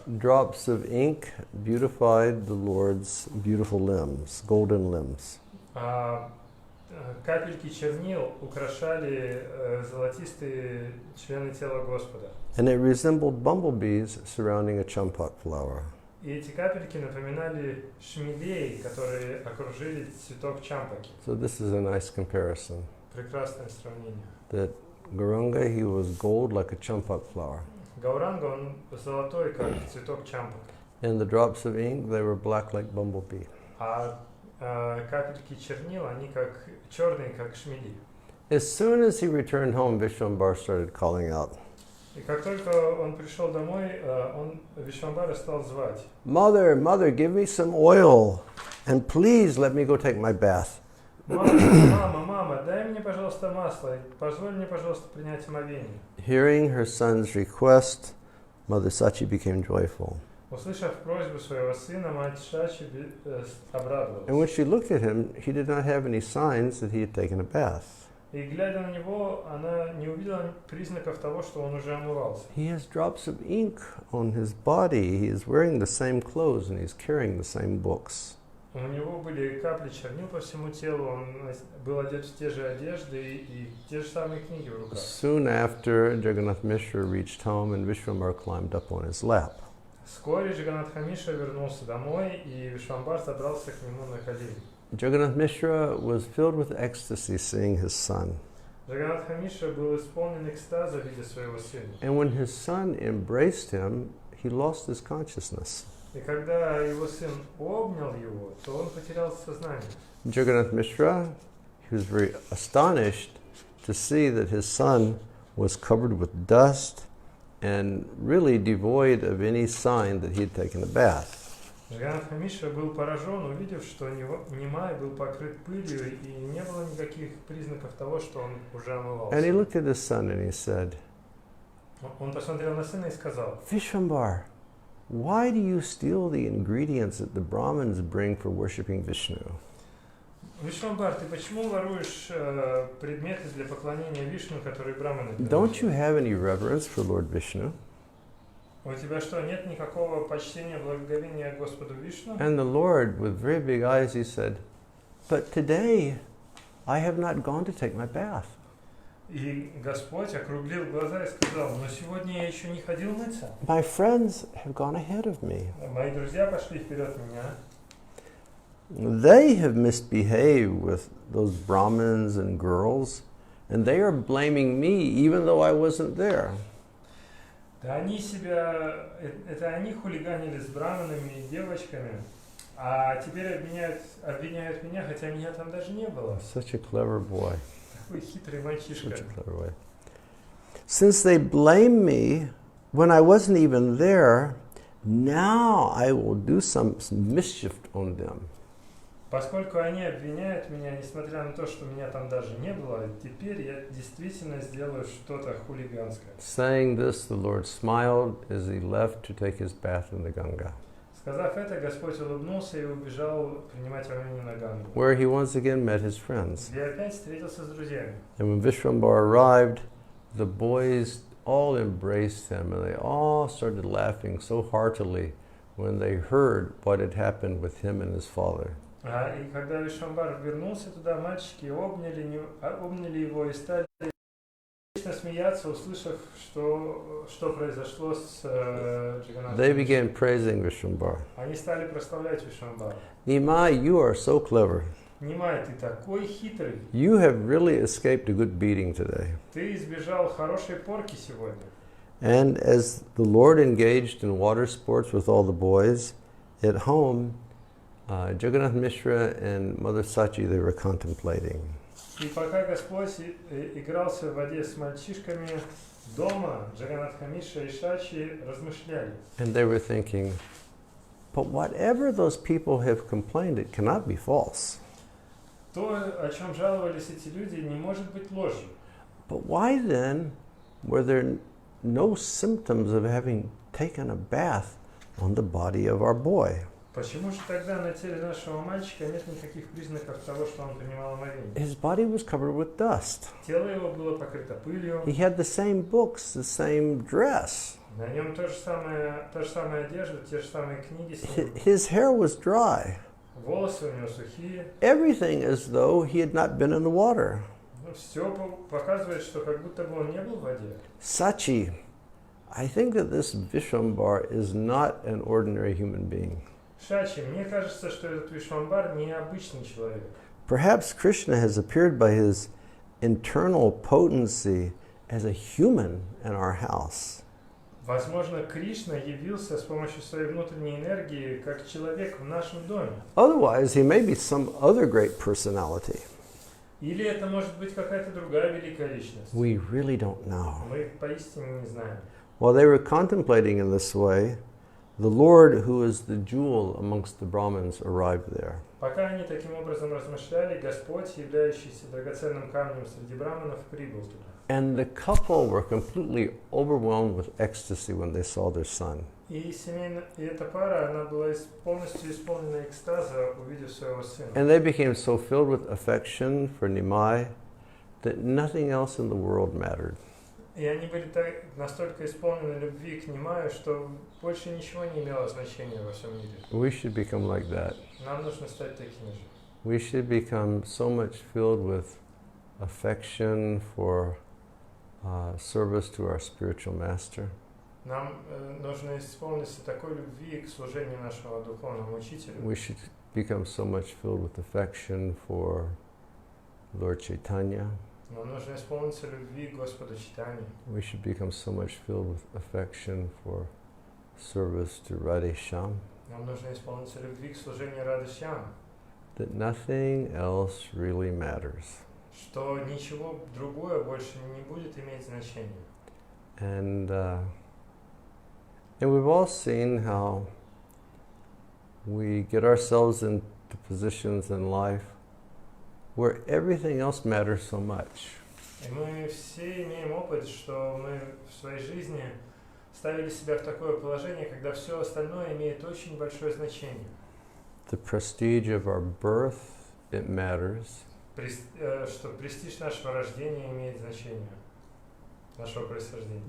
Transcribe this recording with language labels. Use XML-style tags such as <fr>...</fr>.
<en>Drops of ink beautified the Lord's beautiful limbs, golden limbs.</en> <ru>Капельки чернил украшали золотистые члены тела Господа.</ru> <en>And it resembled bumblebees surrounding a champak flower.</en> <ru>И эти капельки напоминали шмелей, которые окружили цветок чампаки.</ru> <en>So this is a nice comparison.</en> <ru>Прекрасное сравнение.</ru> <en>That Gauranga, he was gold like a champak flower.</en> <ru>Гауранга, он золотой, как цветок чампак.</ru> <en>And the drops of ink, they were black like bumblebee.</en> <ru>А капельки чернил, они как черные, как шмели.</ru> <en>As soon as he returned home, Vishwambar started calling out,</en> <ru>И как только он пришел домой, он Вишвамбара стал звать.</ru> <en>Mother, mother, give me some oil, and please let me go take my bath.</en> <ru>Мама, дай мне, пожалуйста, масло, и позволь мне, пожалуйста, принять омовение.</ru> <en>Hearing her son's request, Mother Sachi became joyful.</en> <ru>Услышав просьбу своего сына, мать Шачи обрадовалась.</ru> <en>And when she looked at him, he did not have any signs that he had taken a bath.</en> <ru>И глядя на него, она не увидела признаков того, что он уже омывался.</ru> <en>He has drops of ink on his body. He is wearing the same clothes and he's carrying the same books.</en> <ru>У него были капли чернил по всему телу, он был одет в те же одежды и те же самые книги в руках.</ru> <en>Soon after, Jagannath Mishra reached home and Vishwambar climbed up on his lap.</en> <ru>Вскоре Джаганатха Мишра вернулся домой, и Вишвамбар забрался к нему на колени.</ru> <en>Jagannath Mishra was filled with ecstasy seeing his son.</en> <ru>Джаганатха Мишра был исполнен экстаза, видя своего сына.</ru> <en>And when his son embraced him, he lost his consciousness.</en> <ru>И когда его сын обнял его, то он потерял сознание.</ru> <en>Jagannath Mishra, he was very astonished to see that his son was covered with dust and really devoid of any sign that he had taken a bath.</en> <ru>Джаганатха Мишра был поражен, увидев, что Нимай был покрыт пылью и не было никаких признаков того, что он уже омывался.</ru> <en>And he looked at his son and he said,</en> <ru>Он посмотрел на сына и сказал:</ru> <en>Vishwambar, why do you steal the ingredients that the Brahmins bring for worshipping Vishnu?</en> <ru>Вишвамбар, ты почему воруешь предметы для поклонения Вишну, которые браманы</ru> <en>Don't you</en> <ru>приносят?</ru> <en>have any reverence for Lord Vishnu?</en> <ru>У тебя что, нет никакого почтения, благоговения к Господу Вишну?</ru> <en>And the Lord, with very big eyes, he said, but today I have not gone to take my bath.</en> <ru>И Господь округлил глаза и сказал: но сегодня я еще не ходил мыться.</ru> <en>My friends have gone ahead of me.</en> <ru>Мои друзья пошли вперед меня.</ru> <en>They have misbehaved with those Brahmins and girls, and they are blaming me even though I wasn't there.</en> <ru>Да они себя, это они хулиганили с браманами и девочками, а теперь обвиняют меня, хотя меня там даже не было.</ru> <en>Such a clever boy.</en> <ru>Такой хитрый мальчишка.</ru> <en>Such a clever boy. Since they blame me when I wasn't even there, now I will do some mischief on them.</en> <ru>Поскольку они обвиняют меня, несмотря на то, что меня там даже не было, теперь я действительно сделаю что-то хулиганское.</ru> <en>Saying this, the Lord smiled as he left to take his bath in the Ganga,</en> <ru>Сказав это, Господь улыбнулся и убежал принимать омовение на Гангу,</ru> <en>where he once again met his friends.</en> <ru>где опять встретился с друзьями.</ru> <en>And when Vishwambar arrived, the boys all embraced him and they all started laughing so heartily when they heard what had happened with him and his father.</en> <ru>И когда Вишвамбар вернулся туда, мальчики обняли его и стали смеяться, услышав, что произошло с Джаганатхом.</ru> <en>They began praising Vishwambar.</en> <ru>Они стали прославлять Вишвамбара.</ru> <en>Nimai, you are so clever.</en> <ru>Нимай, ты такой хитрый.</ru> <en>You have really escaped a good beating today.</en> <ru>Ты избежал хорошей порки сегодня.</ru> <en>And as the Lord engaged in water sports with all the boys, at home, Jagannath Mishra and Mother Sachi, they were contemplating.</en> <ru>И пока Господь игрался в воде с мальчишками, дома Джаганатха Мишра и Шачи размышляли.</ru> <en>And they were thinking, but whatever those people have complained, it cannot be false.</en> <ru>То, о чем жаловались эти люди, не может быть ложью.</ru> <en>But why then were there no symptoms of having taken a bath on the body of our boy?</en> <ru>Почему же тогда на теле нашего мальчика нет никаких признаков того, что он принимал омовение?</ru> <en>His body was covered with dust.</en> <ru>Тело его было покрыто пылью.</ru> <en>He had the same books, the same dress.</en> <ru>На нем та же самая одежда, те же самые книги с ним.</ru> <en>His hair was dry.</en> <ru>Волосы у него сухие.</ru> <en>Everything as though he had not been in the water.</en> <ru>Все показывает, что как будто бы он не был в воде.</ru> <en>Sachi, I think that this Vishwambar is not an ordinary human being.</en> <ru>Шачи, мне кажется, что этот Вишвамбар не обычный человек.</ru> <en>Perhaps Krishna has appeared by his internal potency as a human in our house.</en> <ru>Возможно, Кришна явился с помощью своей внутренней энергии как человек в нашем доме.</ru> <en>Otherwise, he may be some other great personality.</en> <ru>Или это может быть какая-то другая великая личность.</ru> <en>We really don't know.</en> <ru>Мы поистине не знаем.</ru> <en>While they were contemplating in this way, the Lord, who is the jewel amongst the Brahmins, arrived there.</en> <ru>Пока они таким образом размышляли, Господь, являющийся драгоценным камнем среди браманов, прибыл туда.</ru> <en>And the couple were completely overwhelmed with ecstasy when they saw their son.</en> <ru>И эта пара, она была полностью исполнена экстаза, увидев своего сына.</ru> <en>And they became so filled with affection for Nimai that nothing else in the world mattered.</en> <ru>И они были настолько исполнены любви к Нимаю, что больше ничего не имело значения во всем мире.</ru> <en>We should become like that.</en> <ru>Нам нужно стать такими же.</ru> <en>We should become so much filled with affection for service to our spiritual master.</en> <ru>Нам нужно исполниться такой любви к служению нашего духовному учителю.</ru> <en>We should become so much filled with affection for Lord Chaitanya.</en> <ru>Нам нужно исполниться любви к Господу Чайтанье.</ru> <en>We should become so much filled with affection for service to Radhe Shyam.</en> <ru>Нам нужно исполниться любви к служению Рады Шьям.</ru> <en>That nothing else really matters.</en> <ru>Что ничего другое больше не будет иметь значения.</ru> <en>And we've all seen how we get ourselves into positions in life where everything else matters so much.</en> <ru>И мы все имеем опыт, что мы в своей жизни ставили себя в такое положение, когда все остальное имеет очень большое значение.</ru> <en>The prestige of our birth, it matters.</en> <ru>Что престиж нашего рождения имеет значение, нашего происхождения.</ru>